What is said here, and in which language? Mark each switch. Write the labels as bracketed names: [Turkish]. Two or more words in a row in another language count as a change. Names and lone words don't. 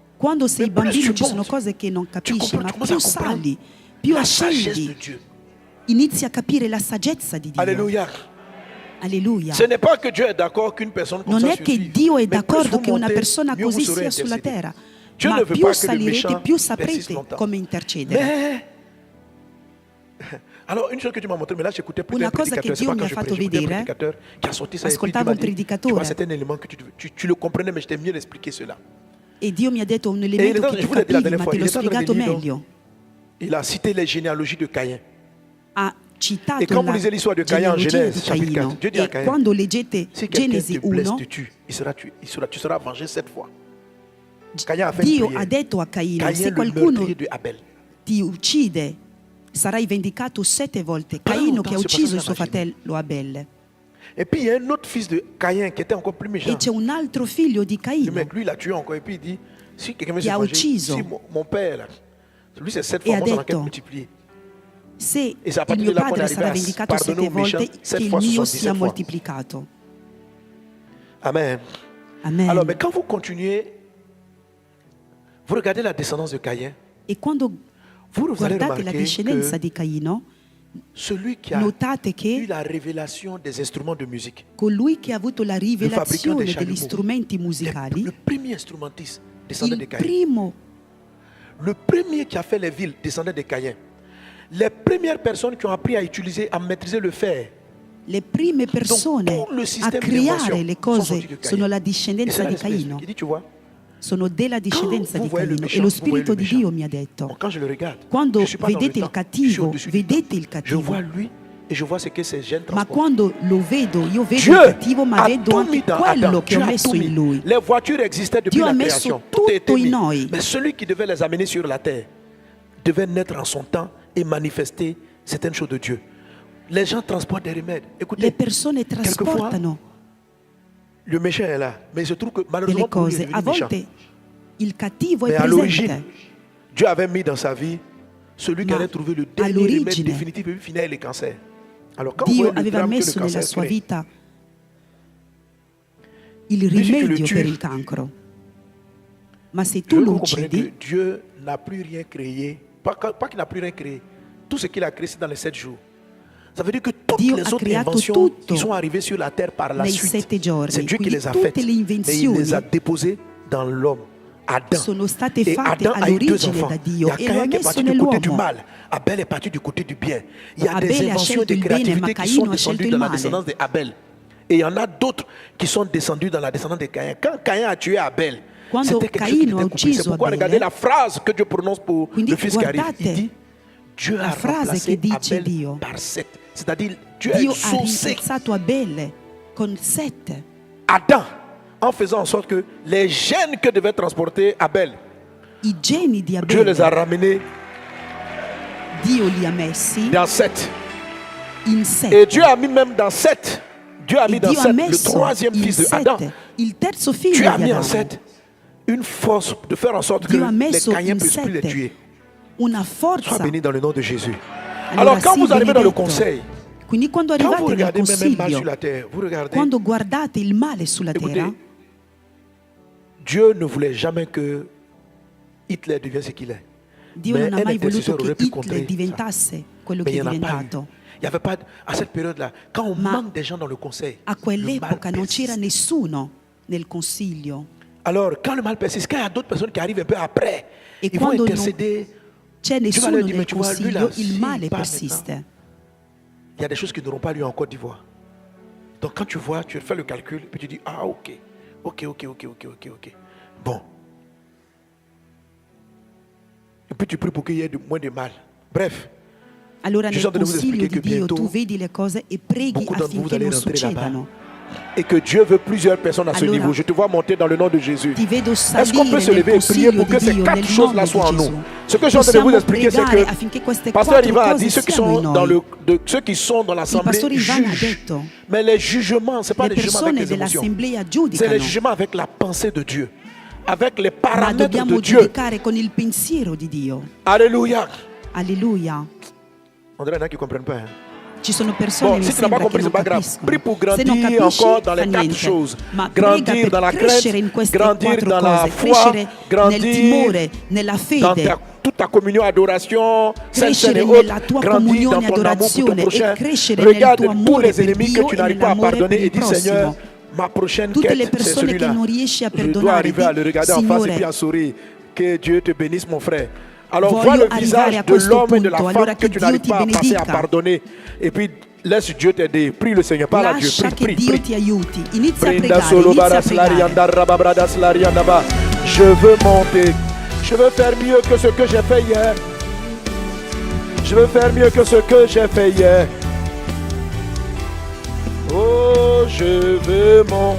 [Italian] Quando sei [French] Mais plus [Italian] bambino [French] tu [Italian] ci sono [French] montes, [Italian] cose che non capisci, [French] comprends- [Italian] ma [French] tu commences [Italian] più [French] à comprendre [Italian] sali, più [French] La sagesse de [Italian] ascendi, [French] Dieu. [Italian] inizi a capire la saggezza di Dio. [French] Alléluia. [Italian] Alleluia. [French] Ce n'est pas que Dieu est d'accord qu'une personne comme [Italian] Non [French] ça [Italian] è che [French] survive. [Italian] Dio è [French] Mais plus [Italian] d'accordo [French] vous [Italian] che una [French] montez, [Italian] persona [French] mieux vous [Italian] così [French] saurez [Italian] sia sulla [French] intercéder. [Italian] terra, [French] Dieu [Italian] ma [French] ne veut [Italian] più [French] pas que le [Italian] salirete, [French] méchant [Italian] più [French] persiste [Italian] saprete [French] longtemps. [Italian] come intercedere. [French] Mais alors une chose que tu m'as montré, mais là j'écoutais plus [Italian] Una [French] d'un [Italian] cosa che [French] prédicateur, c'est [Italian] Dio [French] pas [Italian] mi [French] quand [Italian] ha [French] je [Italian] fatto [French] prêchais, j'écoutais un [Italian] vedere, [French] prédicateur qui a sorti ça et puis il [Italian] ascoltavo [French] m'a [Italian] un [French] dit, tu [Italian] predicatore. [French] vois, c'est un élément que tu le comprenais, mais j'étais mieux d'expliquer cela. [Italian] E Dio mi ha detto un elemento E che [French] je [Italian] tu [French] vous l'ai dit la [Italian] capivi, [French] dernière [Italian] ma [French] fois, [Italian] te [French] il [Italian] l'ho [French] est en train de [Italian] spiegato [French] dire, [Italian] meglio. [French] Il a cité les généalogies de Caïn. [Italian] Ha citato [French] Et quand vous [Italian] la [French] lisez l'histoire de Caïn en [Italian] genealogia [French] Genèse, [Italian] di [French] chapitre [Italian] Caino. [French] 4, Dieu dit à [Italian] E [French] Caïn, [Italian] quando leggete [French] si quelqu'un [Italian] Genesi [French] te blesse, [Italian] 1, [French] te tue, tu seras vengé 7 fois. Caïn a fait une [Italian] Dio [French] prière. [Italian] ha detto a Caino, [French] Caïn, [Italian] se [French] le [Italian] qualcuno [French] meurtrier de Abel. [Italian] ti uccide sarai vendicato 7 volte. Però Caino non che ha si ucciso passava il suo la magia. fratello Abele. [French] Et puis il y a un autre fils de Caïn qui était encore plus méchant. [Italian] E c'è un altro figlio di [French] Le [Italian] Caino [French] mec, lui, il a tué encore. Et puis il dit, si quelqu'un veut [Italian] Che se ha [French] venger, [Italian] ucciso. [French] si mon père, là, lui c'est 7 [Italian] E [French] fois, [Italian] ha [French] moi j'en ai [Italian] detto, [French] multiplié. [Italian] se E se a il [French] partir [Italian] mio di là quando padre arriva sarà a vendicato pardonare 7 [French] un méchant, [Italian] volte, [French] 7 [Italian] che il [French] fois, [Italian] mio [French] 77 [Italian] sia [French] fois. [Italian] moltiplicato. [French] Amen. [Italian] Amen. [French] Alors, mais quand vous continuez, vous regardez la descendance de Caïn, [Italian] E quando [French] vous allez [Italian] guardate la [French] remarquer [Italian] discendenza [French] que [Italian] di Caino, [French] celui qui a [Italian] notate [French] eu [Italian] che [French] la révélation des instruments de musique, [Italian] colui che ha avuto la [French] fabricant [Italian] rivelazione [French] des [Italian] degli [French] chalumeaux, [Italian] strumenti musicali, [French] le premier instrumentiste descendait de [Italian] il [French] Caïn. [Italian] primo, [French] Le premier qui a fait les villes descendait de Caïn. Les premières personnes qui ont appris à utiliser, à maîtriser le fer, [Italian] le prime persone [French] tout le [Italian] a [French] système [Italian] creare [French] d'invention [Italian] le [French] sont [Italian] cose [French] sortis de Caïn. [Italian] sono la [French] Et [Italian] discendenza [French] c'est là [Italian] di [French] l'Esprit [Italian] Caino, [French] qui dit, tu vois, [Italian] sono della discendenza [French] vous [Italian] di [French] voyez le [Italian] Caino. [French] méchant, [Italian] E lo [French] vous voyez [Italian] Spirito [French] le [Italian] di [French] méchant. [Italian] Dio mi ha [French] bon, [Italian] detto, [French] quand je le regarde, [Italian] quando [French] je suis pas dans le [Italian] vedete il [French] temps, je suis [Italian] cattivo, [French] au-dessus du [Italian] vedete [French] temps. [Italian] il [French] Je [Italian] cattivo, [French] vois lui et je vois ce que ces gènes [Italian] ma [French] transportent. [Italian] quando lo vedo, io vedo [French] Dieu [Italian] il cattivo, ma [French] a [Italian] vedo [French] tout [Italian] anche [French] mis dans [Italian] quello [French] Adam. [Italian] che [French] Dieu [Italian] ho [French] a [Italian] messo [French] tout mis. [Italian] in lui. [French] Les voitures existaient depuis Dieu la [Italian] a messo [French] création. Tout a été [Italian] tutto in [French] mis. [Italian] noi. [French] Mais celui qui devait les amener sur la terre devait naître en son temps et manifester certaines choses de Dieu. Les gens transportent des remèdes. Le Écoutez, [Italian] persone trasportano [French] le méchant est là. Mais il se trouve que [Italian] delle [French] malheureusement pour lui, il est [Italian] cose. A [French] devenu méchant. [Italian] volte il cattivo è [French] Mais à l'origine, [Italian] presente, [French] Dieu avait mis dans sa vie celui qui [Italian] Ma [French] allait trouver le [Italian] à [French] dernier remède [Italian] l'origine, [French] définitif et finir les cancers. Alors quand vous [Italian] Dio [French] voyez le [Italian] aveva [French] drame que le [Italian] messo nella [French] cancer [Italian] sua [French] crée, [Italian] vita il [French] Lui, si tu le [Italian] rimedio [French] tues, [Italian] per il cancro. Ma se [French] je [Italian] tu [French] veux que [Italian] lo [French] vous compreniez que [Italian] uccidi, [French] Dieu n'a plus rien créé. Pas qu'il n'a plus rien créé. Tout ce qu'il a créé, c'est dans les 7 jours. Ça veut dire que toutes [Italian] Dio [French] les [Italian] ha [French] autres [Italian] creato [French] inventions [Italian] tutto [French] qui sont arrivées sur la terre par la [Italian] nei [French] suite, [Italian] 7 giorni. [French] c'est Dieu qui [Italian] Quindi [French] les a [Italian] tutte [French] faites. [Italian] le [French] Et il [Italian] invenzioni [French] les a déposées dans l'homme, Adam. [Italian] sono state [French] Et [Italian] fatte [French] Adam a eu 2 [Italian] all'origine [French] enfants. [Italian] da [French] Il [Italian] Dio [French] y a [Italian] e lo ha [French] Caïn qui est [Italian] messo [French] parti du côté du [Italian] nell'uomo. [French] mal. Abel est parti du côté du bien. Il y a [Italian] Abele [French] des [Italian] ha [French] inventions et [Italian] scelto [French] des [Italian] il bene, [French] créativités [Italian] ma [French] qui sont [Italian] Caino ha scelto [French] descendues [Italian] il [French] dans la [Italian] male. [French] descendance d'Abel. Et il y en a d'autres qui sont descendus dans la descendance de Caïn. Quand Caïn a tué Abel, [Italian] Quando [French] c'était quelque chose qui [Italian] Caino ha [French] était compris. C'est [Italian] ucciso [French] pourquoi [Italian] Abele, [French] regardez la phrase que Dieu prononce pour [Italian] quindi [French] le fils qui arrive. [Italian] guardate [French] Il dit, Dieu [Italian] la [French] a [Italian] frase [French] remplacé [Italian] che dice [French] Abel [Italian] Dio. [French] par 7. C'est-à-dire, Dieu a [Italian] Dio ha [French] exaucé [Italian] rimpiazzato Abele con 7. [French] Adam en faisant en sorte que les gènes que devait transporter Abel, [Italian] I geni di [French] Dieu les a [Italian] Abele, [French] ramenés [Italian] Dio li ha messi [French] dans 7. [Italian] in [French] Et [Italian] 7. [French] Dieu a mis même dans 7. Dieu a mis [Italian] E [French] dans [Italian] Dio ha [French] 7 le [Italian] messo [French] 3e [Italian] in [French] fils de Adam. [Italian] 7 il terzo figlio [French] Dieu a [Italian] di [French] mis en [Italian] Adamo. [French] 7 une force de faire en sorte que [Italian] Dio ha [French] les [Italian] messo [French] Caïens [Italian] in [French] ne puissent plus les [Italian] 7 [French] tuer. [Italian] una [French] Sois [Italian] forza. [French] béni dans le nom de Jésus. [Italian] Allora, [French] Alors quand [Italian] sii [French] vous arrivez dans le [Italian] benedetto. [French] conseil, [Italian] Quindi quando [French] quand vous [Italian] arrivate nel [French] regardez même mal [Italian] consiglio, [French] sur la terre, vous regardez, [Italian] quando guardate il male sulla terra, [French] écoutez, Dieu ne voulait jamais que Hitler devienne ce qu'il est. [Italian] Dio [French] Mais [Italian] non ha [French] un [Italian] mai voluto [French] intercesseur [Italian] che [French] aurait pu [Italian] Hitler [French] contrer ça. [Italian] diventasse quello [French] Mais [Italian] che [French] il [Italian] è [French] n'y en a pas eu. [Italian] diventato. [French] Il n'y avait pas, à cette période-là, quand on [Italian] Ma [French] manque des gens dans le conseil, [Italian] A [French] le mal [Italian] quell'epoca non c'era [French] persiste. [Italian] nessuno nel consiglio. [French] Alors, quand le mal persiste, quand il y a d'autres personnes qui arrivent un peu après, [Italian] E [French] ils vont [Italian] quando non [French] intercéder. [Italian] c'è [French] Dieu va [Italian] nessuno [French] leur dire, mais [Italian] nel [French] tu vois, lui là, [Italian] consiglio, il [French] s'il [Italian] male [French] part [Italian] persiste. [French] Il y a des choses qui n'auront pas lieu en Côte d'Ivoire. Donc quand tu vois, tu fais le calcul, puis tu dis, ah ok. Bon. Et puis tu pries pour qu'il y ait moins de mal. Bref, [Italian] Allora [French] Je [Italian] nel sono devo consiglio [French] expliquer [Italian] di che Dio [French] bientôt, [Italian] tu vedi le cose e preghi [French] beaucoup d'entre vous [Italian] affinché [French] allez [Italian] non [French] rentrer [Italian] succedano. [French] et que Dieu veut plusieurs personnes à ce [Italian] Allora, [French] niveau. Je te vois monter dans le nom de Jésus. [Italian] Ti vedo [French] Est-ce qu'on peut [Italian] salire [French] se [Italian] nel [French] lever et prier [Italian] consiglio [French] pour [Italian] di [French] que ces [Italian] Dio [French] 4 [Italian] nel [French] choses-là [Italian] nome [French] soient en [Italian] di [French] nous? [Italian] Gesù. [French] Ce que je suis en train de vous [Italian] Possiamo [French] expliquer, c'est [Italian] pregare [French] que [Italian] affinché queste [French] Pasteur [Italian] quattro [French] Ivan a [Italian] cose [French] dit ceux qui [Italian] siano in [French] sont dans [Italian] noi. [French] ceux qui sont dans [Italian] Il [French] l'assemblée [Italian] pastore Ivan ha [French] jugent. [Italian] detto, [French] Mais les jugements, c'est pas [Italian] le [French] les jugements avec [Italian] persone [French] les émotions. [Italian] dell'assemblea [French] C'est [Italian] giudicano, [French] les jugements avec la pensée de Dieu, avec les [Italian] ma [French] paramètres [Italian] dobbiamo [French] de Dieu. [Italian] giudicare con il pensiero di Dio. [French] Alléluia. [Italian] Alleluia. [French] On dirait qu'il y en a qui ne comprennent pas. Hein? [Italian] Ci sono persone [French] Bon, [Italian] mi si [French] tu n'as pas [Italian] sembra che [French] compris, [Italian] non [French] c'est pas grave. [Italian] capiscono. [French] Prie pour [Italian] Se non [French] grandir [Italian] capisci, [French] encore dans [Italian] fa [French] les 4 [Italian] niente. [French] choses. [Italian] Ma prega [French] Grandir [Italian] per [French] dans la [Italian] crescere in [French] crainte, [Italian] queste [French] grandir [Italian] 4 [French] dans la [Italian] cose, [French] foi, [Italian] crescere nel [French] grandir [Italian] timore, nella [French] dans [Italian] fede, [French] toute ta communion, adoration, sainte scène et [Italian] crescere [French] autres. [Italian] nella tua [French] Grandir [Italian] comunione, [French] dans ton amour pour ton [Italian] adorazione [French] prochain. [Italian] e crescere nel [French] Regarde [Italian] tuo [French] tous [Italian] amore [French] les [Italian] per [French] ennemis que [Italian] Dio [French] tu [Italian] e [French] n'arrives pas à [Italian] nell'amore per [French] pardonner et [Italian] il [French] dis Seigneur, [Italian] prossimo. [French] ma prochaine [Italian] Tutte le [French] quête, c'est [Italian] persone che [French] celui-là. [Italian] non riesci a [French] Je dois [Italian] perdonare, [French] arriver à le regarder en face et puis [Italian] Signore, [French] à sourire. Que Dieu te bénisse, mon frère. Alors, vois [Italian] voglio [French] le visage [Italian] arrivare a [French] de [Italian] questo [French] l'homme et de la [Italian] punto, [French] femme [Italian] allora [French] que [Italian] che [French] tu [Italian] Dio [French] n'arrives [Italian] ti [French] pas à passer à [Italian] benedica. [French] pardonner. Et puis, laisse Dieu t'aider. Prie le Seigneur. Parle à Dieu. [Italian] Lascia [French] Prie, [Italian] che [French] prie, [Italian] Dio [French] prie. [Italian] ti aiuti. Inizia a Brinda pregare, solo inizia a baras pregare. larianda rababradas larianda ba. [French] Je veux monter. Je veux faire mieux que ce que j'ai fait hier. Je veux faire mieux que ce que j'ai fait hier. Oh, je veux monter.